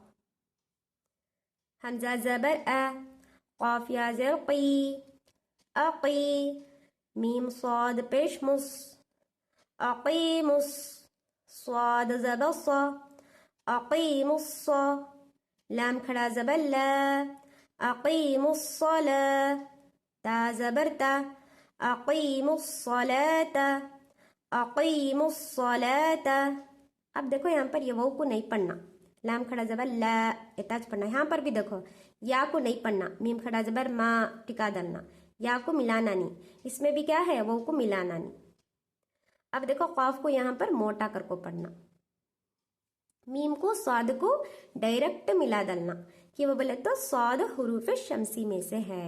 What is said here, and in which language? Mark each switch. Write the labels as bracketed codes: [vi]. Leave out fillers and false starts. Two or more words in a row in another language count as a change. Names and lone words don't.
[ur] حمزہ زبر ا، قاف یا زیر قی اقی، میم صاد پیش مس اقیمس، صاد زبر صا [ar] اقیم الصا، [ur] لام کھڑا زبر لا [ar] اقیم الصلاة، [ur] تا زبر تا [ar] اقیم الصلاة اقیم الصلاة. [ur] اب دیکھو یہاں پر یہ واو کو نہیں پڑھنا، لام کھڑا زبر لا اتاج پڑھنا. یہاں پر بھی دیکھو یا کو نہیں پڑھنا، میم کھڑا زبر ما ٹکا ڈالنا، یا کو ملانا نہیں. اس میں بھی کیا ہے، واو کو ملانا نہیں. اب دیکھو قاف کو یہاں پر موٹا کر کو پڑھنا، میم کو صاد کو ڈائریکٹ ملا ڈالنا کہ وہ بولے تو صاد حروف شمسی میں سے ہے.